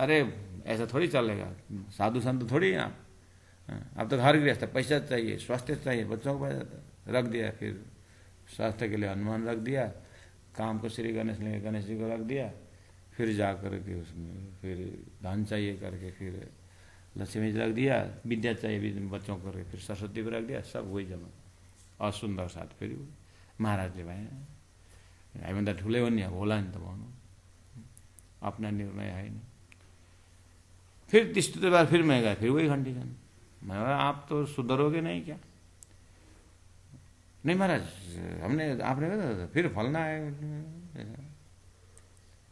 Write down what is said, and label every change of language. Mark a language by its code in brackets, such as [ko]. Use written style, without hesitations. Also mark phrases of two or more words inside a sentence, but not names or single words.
[hi] अरे ऐसा थोड़ी चलेगा, साधु संत थोड़ी आप, अब तो घर गृहस्थ, पैसा चाहिए, स्वास्थ्य चाहिए, बच्चों को पैसा रख दिया, फिर स्वास्थ्य के लिए हनुमान रख दिया, काम को श्री गणेश ने गणेश जी को रख दिया, फिर जा करके उसमें फिर धन चाहिए करके फिर लक्ष्मी जी रख दिया, विद्या चाहिए बच्चों को फिर सरस्वती को रख दिया, सब वही जमा। [ne] और सुंदर साथ फेरि महाराजले भाइ हामीभन्दा ठुलै हो नि, अब होला नि त भन्नु, [hi] अपना निर्णय है नहीं। फिर तीसरी बार फिर मैं गया, फिर वही कंडीशन, मैं आप तो सुधरोगे नहीं क्या? नहीं महाराज, हमने आपने कहा फिर फलना है।